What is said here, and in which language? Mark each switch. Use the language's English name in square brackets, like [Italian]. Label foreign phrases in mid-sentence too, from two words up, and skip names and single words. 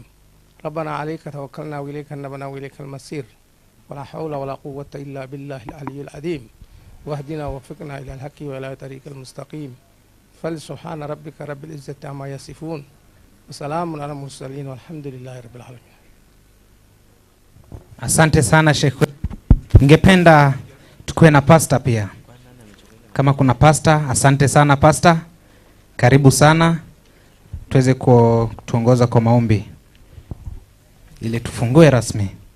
[Arabic] ربنا عليك توكلنا وإليك نبنا وإليك المصير ولا حول ولا قوة إلا بالله العلي العظيم واهدنا ووفقنا إلى الحق وإلى طريق المستقيم. فلسبحان ربك رب العزة عما يصفون وسلام على المرسلين والحمد لله رب العالمين. [Swahili] Asante sana Sheikh. Ningependa tukue na pastor pia. Kama kuna pastor, asante sana pastor. Karibu sana. Tuweze kutuongoza kwa maombi ili tufungue rasmi.